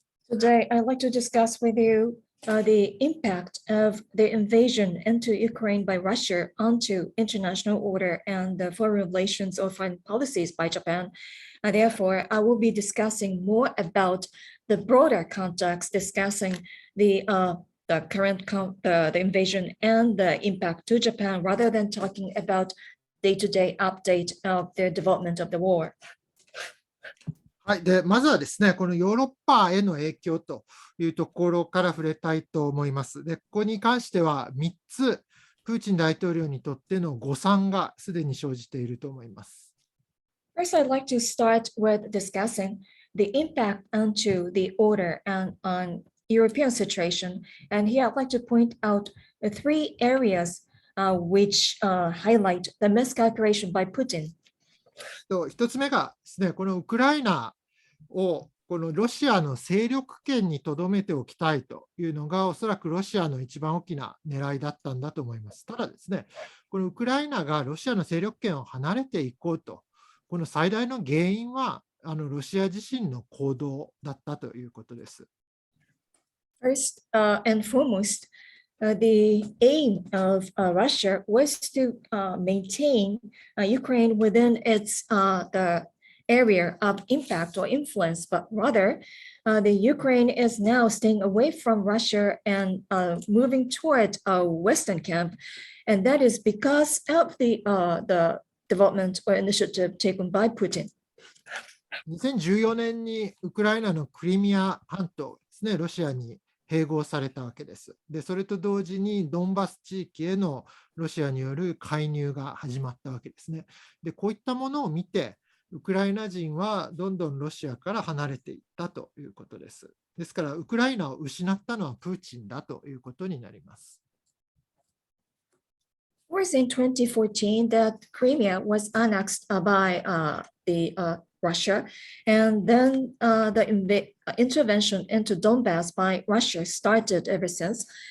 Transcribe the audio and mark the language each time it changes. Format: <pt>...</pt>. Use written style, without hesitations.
<en>Today, I'd like to discuss with you the impact of the invasion into Ukraine by Russia onto international order and the foreign relations or foreign policies by Japan. Therefore, I will be discussing more about the broader context, discussing the current the invasion and the impact to Japan, rather than talking about day-to-day update of the development of the war.</en> <ja>はい、でまずはですね、このヨーロッパへの影響というところから触れたいと思います。で、ここに関しては3つ、プーチン大統領にとっての誤算がすでに生じていると思います。</ja> <en>First, I'd like to start with discussing the impact onto the order and on European situation. And here I'd like to point out 3 areas which highlight the miscalculation by Putin.</en> <ja>1つ目がですね、このウクライナをこのロシアの勢力圏にとどめておきたいというのが、おそらくロシアの一番大きな狙いだったんだと思います。ただですね、このウクライナがロシアの勢力圏を離れていこうと、この最大の原因は、ロシア自身の行動だったということです。</ja> <en>First and foremost, the aim of Russia was to maintain Ukraine within its the area of impact or influence, but rather the Ukraine is now staying away from Russia and moving toward a Western camp, and that is because of the development or initiative taken by Putin.</en> <ja>2014年にウクライナのクリミア半島ですね、ロシアに併合されたわけです。で、それと同時にドンバス地域へのロシアによる介入が始まったわけですね。で、こういったものを見て、ウクライナ人はどんどんロシアから離れていったということです。ですから、ウクライナを失ったのはプーチンだということになります。</ja> <en>It was in 2014 that Crimea was annexed by Russia, and then the intervention into Donbass by Russia started ever since.</en>